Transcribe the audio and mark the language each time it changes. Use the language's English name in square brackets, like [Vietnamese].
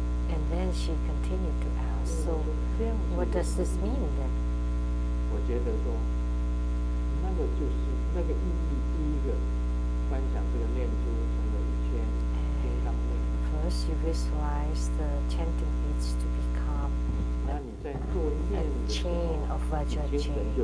[English] And then she continued to ask, so what does this mean then? [Chinese] 我觉得说，那个就是那个意义。第一个，观想这个念珠成为1000金刚念。 [English] First, you visualize the chanting beads to become a chain of Vajra chain.